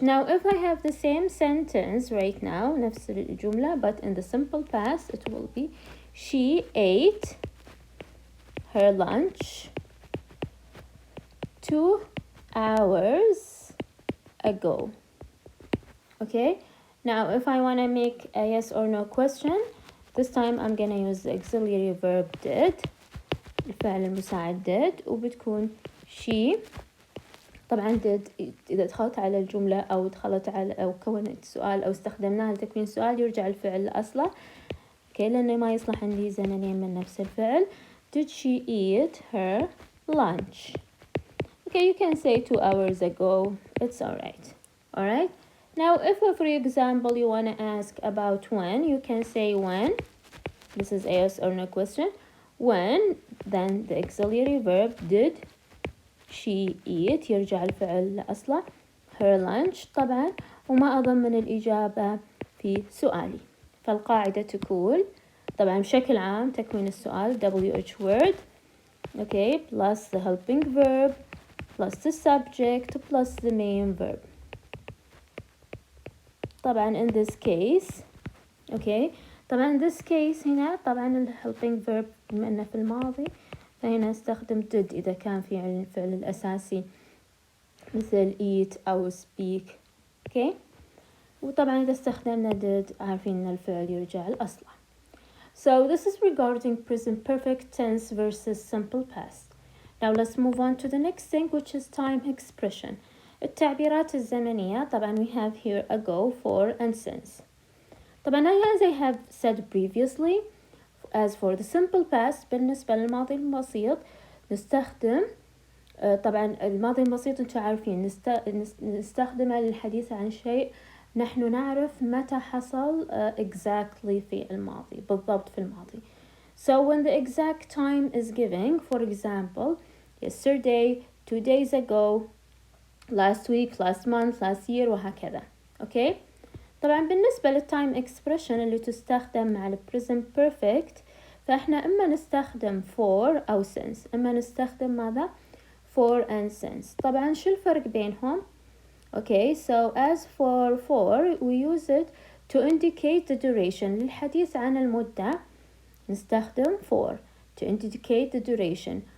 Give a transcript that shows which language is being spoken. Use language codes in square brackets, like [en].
[en] Now if I have the same sentence right now [ar] نفس الجملة [en] but in the simple past it will be she ate her lunch 2 hours ago. Okay, now if I want to make a yes or no question, this time I'm gonna use the auxiliary verb did، [ar] الفعل المساعد [en] did، [ar] وبتكون [en] she. [ar] طبعا did إذا دخلت على الجملة أو دخلت على أو كونت سؤال أو استخدمناها لتكوين سؤال يرجع الفعل لأصله. okay، لأنه ما يصلح عندي زمنين من نفس الفعل. [en] Did she eat her lunch? Okay, you can say 2 hours ago. It's alright. Alright. Now, if for example you want to ask about when, you can say when. This is a yes or no question. When, then the auxiliary verb did she eat [ar] يرجع الفعل لأصله [en] her lunch طبعا، [ar] وما أضمن الإجابة في سؤالي. فالقاعدة تقول طبعا بشكل عام تكوين السؤال WH word okay [en] plus the helping verb plus the subject plus the main verb. [ar] طبعا [en] in this case okay [ar] طبعا [en] in this case [ar] هنا طبعا ال helping verb بما انه في الماضي فهنا استخدم did اذا كان في الفعل الاساسي مثل eat او speak. okay، وطبعا اذا استخدمنا did عارفين ان الفعل يرجع لاصله. [en] So this is regarding present perfect tense versus simple past. Now let's move on to the next thing which is time expression. [ar] التعبيرات الزمنية. [en] طبعا we have here ago, for and since. [ar] طبعا [en] as I have said previously, as for the simple past [ar] بالنسبة للماضي البسيط نستخدم طبعا الماضي البسيط انتم عارفين نستخدمه للحديث عن شيء نحن نعرف متى حصل exactly في الماضي، بالضبط في الماضي. [en] So when the exact time is given, for example, yesterday, 2 days ago, last week, last month, last year وهكذا. Okay. [ar] طبعا بالنسبة للtime expression اللي تستخدم مع present perfect فإحنا إما نستخدم for أو since. إما نستخدم ماذا؟ [en] for and since. [ar] طبعا شو الفرق بينهم؟ [en] Okay, so as for we use it to indicate the duration. [ar] للحديث عن المدة نستخدم for [en] to indicate the duration.